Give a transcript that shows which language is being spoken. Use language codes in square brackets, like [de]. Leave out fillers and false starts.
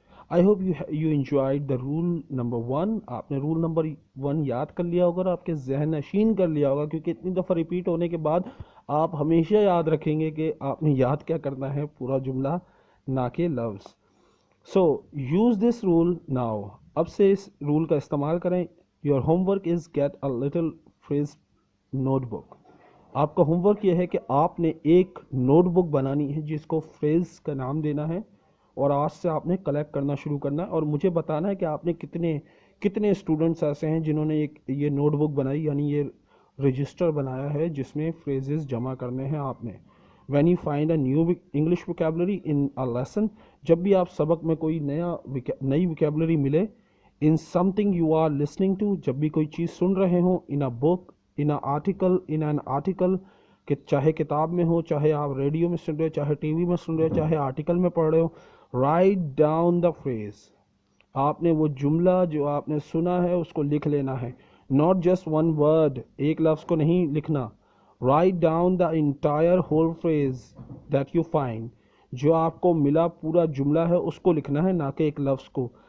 [en] I hope you enjoyed the roll number 1. [ur] آپ نے roll number 1 یاد کر لیا ہوگا اور آپ کے ذہن نشین کر لیا ہوگا, کیونکہ اتنی دفعہ ریپیٹ ہونے کے بعد آپ ہمیشہ یاد رکھیں گے کہ آپ نے یاد کیا کرنا ہے, پورا جملہ نہ کہ لفظ. [en] So use this rule now. [ur] اب سے اس رول کا استعمال کریں. [en] Your homework is get a little phrase notebook. [ur] آپ کا ہوم ورک یہ ہے کہ آپ نے ایک نوٹ بک بنانی ہے جس کو فریز کا نام دینا ہے, اور آج سے آپ نے کلیکٹ کرنا شروع کرنا ہے, اور مجھے بتانا ہے کہ آپ نے کتنے اسٹوڈنٹس ایسے ہیں جنہوں نے یہ نوٹ بک بنائی, یعنی یہ رجسٹر بنایا ہے جس میں فریزز جمع کرنے ہیں آپ نے. [en] When you find a new English vocabulary in a lesson, [ur] جب بھی آپ سبق میں کوئی نئی vocabulary ملے, [en] in something you are listening to, [ur] جب بھی کوئی چیز سن رہے ہوں, [en] in a book, in an article, [ur] کہ چاہے کتاب میں ہو, چاہے آپ ریڈیو میں سن رہے ہو, چاہے ٹی وی میں سن رہے ہو, چاہے آرٹیکل میں پڑھ رہے ہو, [en] write down the phrase. [ur] آپ نے وہ جملہ جو آپ نے سنا ہے اس کو لکھ لینا ہے. [en] Not just one word, [ur] ایک لفظ کو نہیں لکھنا. [en] Write down the entire whole phrase that you find. [ur] جو آپ کو ملا پورا جملہ ہے اس کو لکھنا ہے, نہ کہ ایک لفظ کو.